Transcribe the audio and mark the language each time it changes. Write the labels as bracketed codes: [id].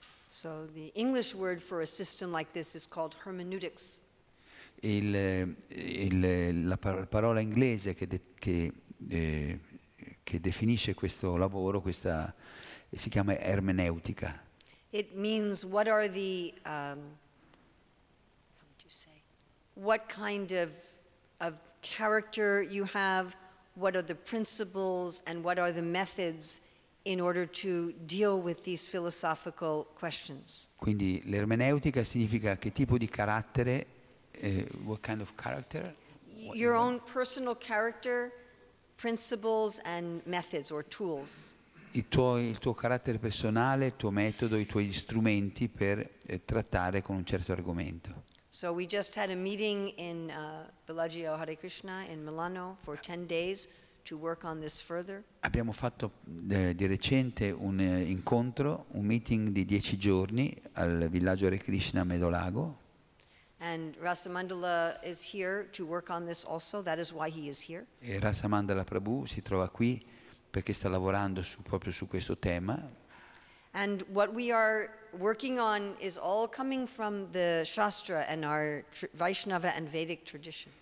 [en] So the English word for a system like this is called hermeneutics. [it] La parola inglese che definisce questo lavoro si chiama ermeneutica. [en] It means what are the, how would you say, what kind of character you have, what are the principles, and what are the methods in order to deal with these philosophical questions. [it] Quindi l'ermeneutica significa che tipo di carattere, [en] what kind of character? Your own personal character, principles and methods or tools. [it] Il tuo carattere personale, il tuo metodo, i tuoi strumenti per trattare con un certo argomento. [en] So we just had a meeting in Villa Vrindavana in Milano for 10 days to work on this further. [it] Abbiamo fatto di recente un incontro, un meeting di 10 giorni al villaggio RADHA a Medolago. [en] And Rasamandala is here to work on this also. That is why he is here. [it] E Rasamandala Prabhu si trova qui perché sta lavorando proprio su questo tema. [en] And what we are working on is all coming from the Shastra and our Vaishnava and Vedic tradition.